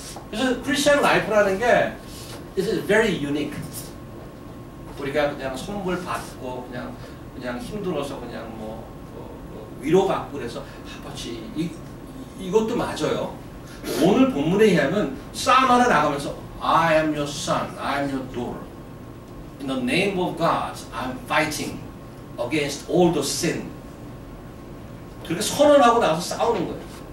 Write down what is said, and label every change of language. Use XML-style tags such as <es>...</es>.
<ko>그래서 크리스천 라이프라는 게</ko> <en>This is very unique.</en> <ko>우리가 그냥 선물 받고 그냥 힘들어서 그냥 위로받고 그래서 아버지 이것도 맞아요. 오늘 본문에 의하면 싸움 하나 나가면서</ko> <en>I am your son, I am your daughter. In the name of God, I am fighting against all the sin.</en> <ko>그렇게 선언하고 나가서 싸우는 거예요.</ko>